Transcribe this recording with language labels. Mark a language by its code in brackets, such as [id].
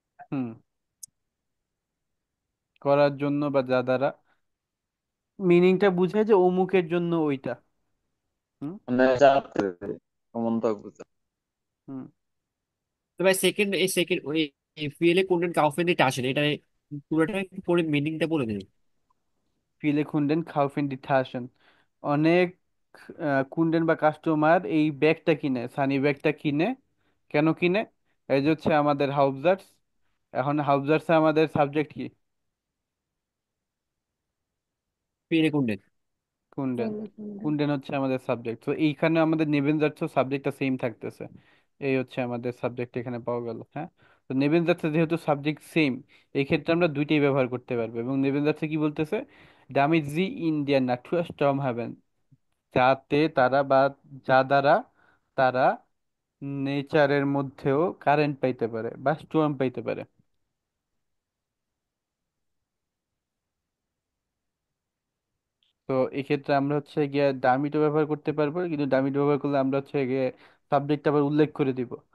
[bn] হুম, করার জন্য বা যা দ্বারা, মিনিংটা বুঝায় যে অমুকের জন্য ওইটা। হুম। মানে যাতে এমনটা বুঝা। হুম। তো ভাই সেকেন্ড, এই সেকেন্ড ওই ফিএলএ কোনটা কাউফেন এটা আসে না, এটা পুরোটা একটু পরে মিনিংটা বলে দেবে। [de] viele Kunden kaufen die Taschen। [bn] অনেক কুন্ডেন বা কাস্টমার এই ব্যাগটা কিনে, সানি ব্যাগটা কিনে। কেন কিনে? এই যে হচ্ছে আমাদের হাউজার্স। এখন হাউজার্সে আমাদের সাবজেক্ট কি? ফিএলএ কোনটা? কুন্ডেন। কুন্ডেন হচ্ছে আমাদের সাবজেক্ট, তো এইখানে আমাদের নেবেনজার্স সাবজেক্টটা সেম থাকতেছে। এই হচ্ছে আমাদের সাবজেক্ট এখানে পাওয়া গেল, হ্যাঁ। তো নেবেনজার্সে যেহেতু সাবজেক্ট সেম, এই ক্ষেত্রে আমরা দুইটাই ব্যবহার করতে পারবো। এবং নেবেনজার্সে কি বলতেছে? [de] damit sie in der Natur Strom haben। [bn] যাতে তারা বা যা দ্বারা তারা নেচারের মধ্যেও কারেন্ট পাইতে পারে বা স্টোর্ম পাইতে পারে। তো এক্ষেত্রে আমরা হচ্ছে গিয়ে ডামিটো ব্যবহার করতে পারবো, কিন্তু ডামিটো ব্যবহার করলে আমরা হচ্ছে গিয়ে সাবজেক্ট আবার উল্লেখ করে দিব।